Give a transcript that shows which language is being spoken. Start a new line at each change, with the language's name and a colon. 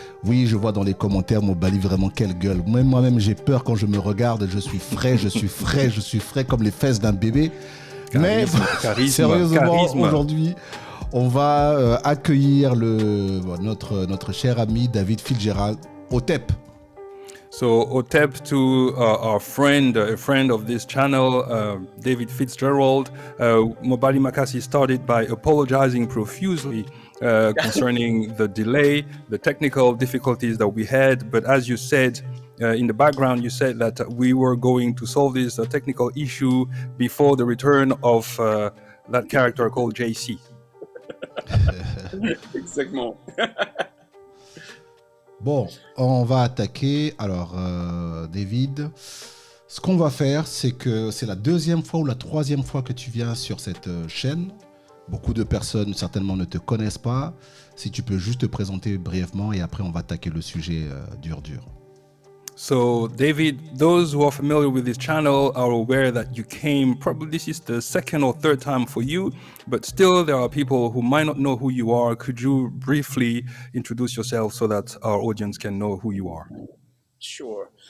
French: Oui, je vois dans les commentaires, Mobali, vraiment quelle gueule. Moi-même, j'ai peur quand je me regarde. Je suis frais comme les fesses d'un bébé. Mais sérieusement, aujourd'hui, on va accueillir notre cher ami David Fitzgerald, Otep.
English: So, Otep to our friend, a friend of this channel, David Fitzgerald. Mobali Makassi started by apologizing profusely concerning the delay, the technical difficulties that we had. But as you said, in the background, you said that we were going to solve this technical issue before the return of that character called JC.
French: Exactement. Bon, on va attaquer. Alors, David, ce qu'on va faire, c'est que c'est la deuxième fois ou la troisième fois que tu viens sur cette chaîne. Beaucoup de personnes certainement ne te connaissent pas. Si tu peux juste te présenter brièvement et après on va attaquer le sujet dur.
English: So, David, those who are familiar with this channel are aware that you came, probably this is the second or third time for you, but still there are people who might not know who you are. Could you briefly introduce yourself so that our audience can know who you are? Sure.